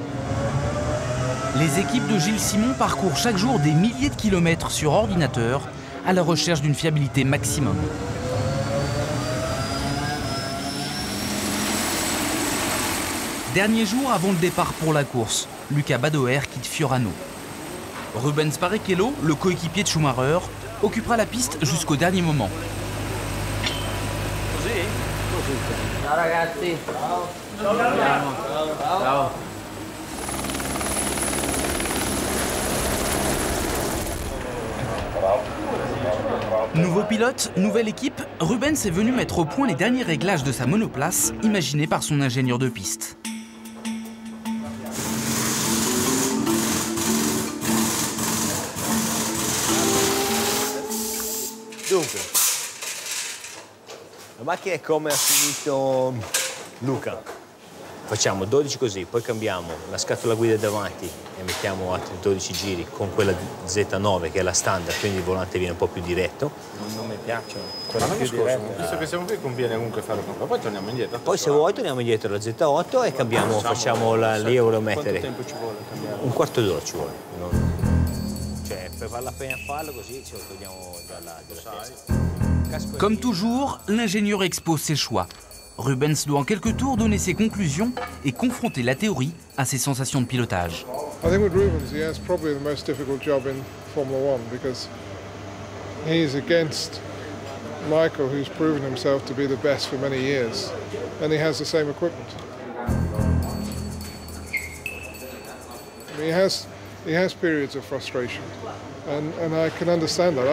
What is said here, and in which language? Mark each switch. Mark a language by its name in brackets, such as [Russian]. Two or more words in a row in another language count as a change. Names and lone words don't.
[French] Les équipes de Gilles Simon parcourent chaque jour des milliers de kilomètres sur ordinateur à la recherche d'une fiabilité maximum. Dernier jour avant le départ pour la course, Luca Badoer quitte Fiorano. Rubens Barrichello, le coéquipier de Schumacher, occupera la piste jusqu'au dernier moment. [Italian] Ciao ragazzi. Ciao. Nouveau pilote, nouvelle équipe, Rubens est venu mettre au point les derniers réglages de sa monoplace, imaginés par son ingénieur de piste. Dunque, la macchina è come ha finito Luca. Facciamo 12 così, poi cambiamo la scatola guida davanti e mettiamo altri 12 giri con quella Z9 che è la standard, quindi il volante viene un po' più diretto. Non mi piacciono. L'anno scorso, visto che siamo qui, conviene comunque fare un po'. Poi torniamo indietro. Poi se vuoi torniamo indietro alla Z8 e cambiamo, facciamo l'Euromettere. Quanto tempo ci vuole cambiare? Un quarto d'ora ci vuole. Cioè, per vale la pena farlo così ce lo togliamo dalla testa. [French] Comme toujours, l'ingénieur expose ses choix. Rubens doit en quelques tours donner ses conclusions et confronter la théorie à ses sensations de pilotage. [English] I think with Rubens, he has probably the most difficult job in Formula One because he's against Michael, who's proven himself to be the best for many years, and he has the same equipment. He has periods of frustration, and I can understand that.